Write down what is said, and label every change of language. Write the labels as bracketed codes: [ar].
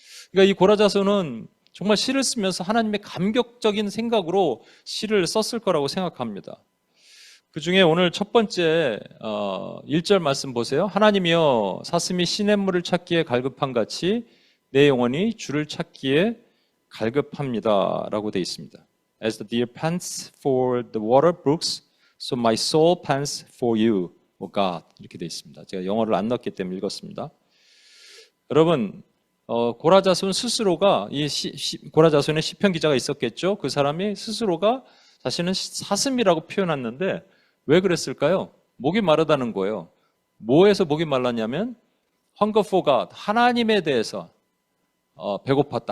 [ko] 그러니까 이 고라 자손은 정말 시를 쓰면서 하나님의 감격적인 생각으로 시를 썼을 거라고 생각합니다. 그 중에 오늘 첫 번째 1절 말씀 보세요. 하나님이여 사슴이 시냇물을 찾기에 갈급한 같이 내 영혼이 주를 찾기에 갈급합니다 라고 되어 있습니다. [en] As the deer pants for the water brooks, so my soul pants for you, O God. [ko] 이렇게 되어 있습니다. 제가 영어를 안 넣었기 때문에 읽었습니다. 여러분, 고라 자손 스스로가 고라 자손의 시편 기자가 있었겠죠. 그 사람이 스스로가 자신은 사슴이라고 표현했는데 왜 그랬을까요? 목이 마르다는 거예요. 뭐에서 목이 말랐냐면 [en] hunger for God, [ko] 하나님에 대해서 배고팠다.